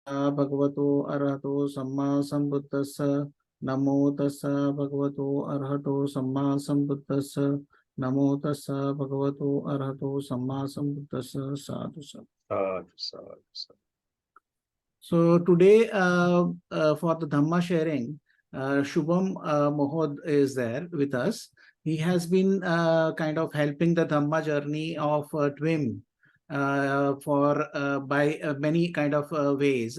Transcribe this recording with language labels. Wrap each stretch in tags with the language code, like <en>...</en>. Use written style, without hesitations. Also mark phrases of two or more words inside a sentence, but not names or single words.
<pi>भगवतो अरहतो सम्मा सम्बुद्धस्स नमो तस्स भगवतो अरहतो सम्मा सम्बुद्धस्स नमो तस्स भगवतो अरहतो सम्मा सम्बुद्धस्स साधु साधु.</pi> <en>So today for the Dhamma sharing, Shubham Mohod is there with us. He has been kind of helping the Dhamma journey of TWIM for by many kind of ways.</en>